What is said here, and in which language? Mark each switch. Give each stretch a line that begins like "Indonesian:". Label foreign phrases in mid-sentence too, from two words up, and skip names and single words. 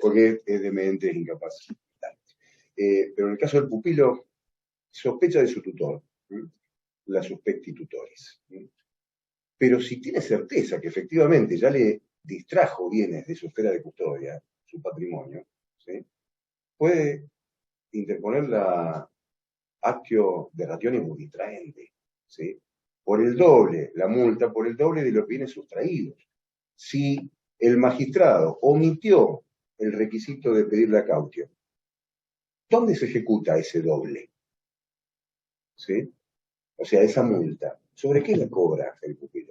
Spanish: porque es demente, es incapaz. Pero en el caso del pupilo, sospecha de su tutor, la
Latin: suspecti tutoris.
Spanish: Pero si tiene certeza que efectivamente ya le distrajo bienes de su esfera de custodia, su patrimonio, ¿sí?, puede interponer la
Latin: actio de rationibus distraente,
Spanish: ¿sí?, por el doble, la multa por el doble de los bienes sustraídos. Si el magistrado omitió el requisito de pedir la cautio, ¿dónde se ejecuta ese doble? ¿Sí? O sea, esa multa, ¿sobre qué la cobra el pupilo?